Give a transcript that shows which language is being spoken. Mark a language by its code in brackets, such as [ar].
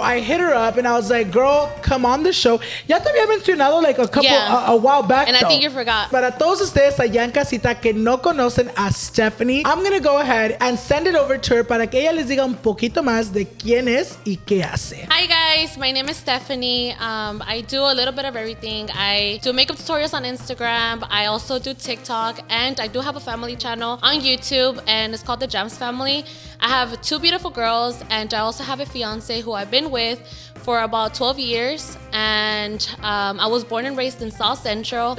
[en] I hit her up and I was like, girl, come on the show. [es] Ya te había mencionado [en] like a couple, a while back. And though. I think you forgot. [es] Para todos ustedes allá en casita que no conocen a Stephanie, [en] I'm gonna go ahead and send it over to her [es] para que ella les diga un poquito más de quién es y qué hace. [en] Hi guys, my name is Stephanie. I do a little bit of everything. I do makeup tutorials on Instagram. I also do TikTok, and I do have a family channel on YouTube, and it's called The Gems Family. I have two beautiful girls, and I also have a fiance who I've been with for about 12 years, and I was born and raised in South Central.